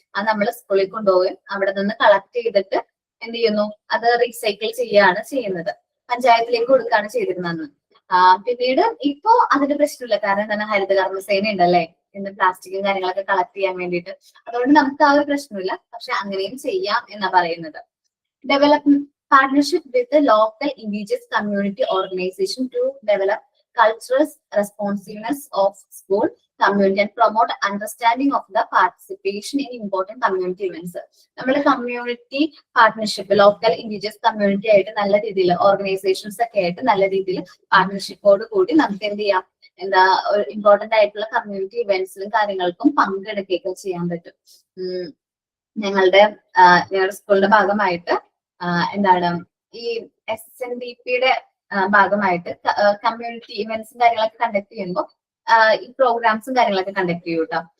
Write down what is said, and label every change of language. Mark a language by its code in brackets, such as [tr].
[ml] അത് നമ്മൾ സ്കൂളിൽ കൊണ്ടുപോകും. അവിടെ നിന്ന് കളക്ട് ചെയ്തിട്ട് എന്ത് ചെയ്യുന്നു, അത് റീസൈക്കിൾ ചെയ്യുകയാണ് ചെയ്യുന്നത്. പഞ്ചായത്തിലേക്ക് കൊടുക്കുകയാണ് ചെയ്തിരുന്നത്. പിന്നീട് ഇപ്പോ അതിന്റെ പ്രശ്നമില്ല, കാരണം എന്താണ്, ഹരിത കർമ്മസേന ഉണ്ടല്ലേ, ഇന്ന് പ്ലാസ്റ്റിക്കും കാര്യങ്ങളൊക്കെ കളക്ട് ചെയ്യാൻ വേണ്ടിയിട്ട്. അതുകൊണ്ട് നമുക്ക് ആ ഒരു പ്രശ്നമില്ല. പക്ഷെ അങ്ങനെയും ചെയ്യാം എന്നാ പറയുന്നത്. [en] Development partnership with the local indigenous community organization to develop cultural responsiveness of school community and promote understanding of the participation in important community events. [ml] നമ്മുടെ community partnership, local indigenous community ആയിട്ട് നല്ല രീതിയിൽ, ഓർഗനൈസേഷൻസ് ഒക്കെ ആയിട്ട് നല്ല രീതിയിൽ പാർട്ട്ണർഷിപ്പോട് കൂടി നമുക്ക് എന്ത് ചെയ്യാം, എന്താ ഇമ്പോർട്ടന്റ് ആയിട്ടുള്ള കമ്മ്യൂണിറ്റി ഇവന്റ്സിലും കാര്യങ്ങൾക്കും പങ്കെടുക്കുകയൊക്കെ ചെയ്യാൻ പറ്റും. ഞങ്ങളുടെ സ്കൂളിന്റെ ഭാഗമായിട്ട് എന്താണ് ഈ SNDPയുടെ ഭാഗമായിട്ട് കമ്മ്യൂണിറ്റി ഇവന്റ്സും കാര്യങ്ങളൊക്കെ കണ്ടക്ട് ചെയ്യുമ്പോൾ ഈ പ്രോഗ്രാംസും കാര്യങ്ങളൊക്കെ കണ്ടക്ട് ചെയ്യും കേട്ടോ.